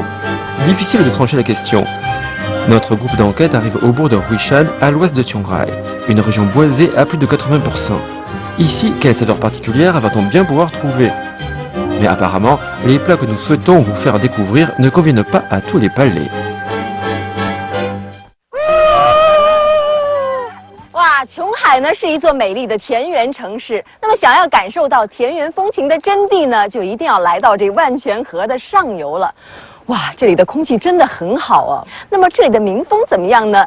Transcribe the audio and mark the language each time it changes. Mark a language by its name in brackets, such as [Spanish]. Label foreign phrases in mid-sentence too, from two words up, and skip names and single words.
[French] Difficile de trancher la question. Notre groupe d'enquête arrive au bourg de Ruishan, à l'ouest de Qianghai, une région boisée à plus de 80%. Ici, quelle saveur particulière va-t-on bien pouvoir trouver? Mais apparemment, les plats que nous souhaitons vous faire découvrir ne conviennent pas à tous les palais. [Chinese] 琼海呢是一座美丽的田园城市，那么想要感受到田园风情的真谛呢，就一定要来到这万泉河的上游了。哇，这里的空气真的很好哦。那么这里的民风怎么样呢？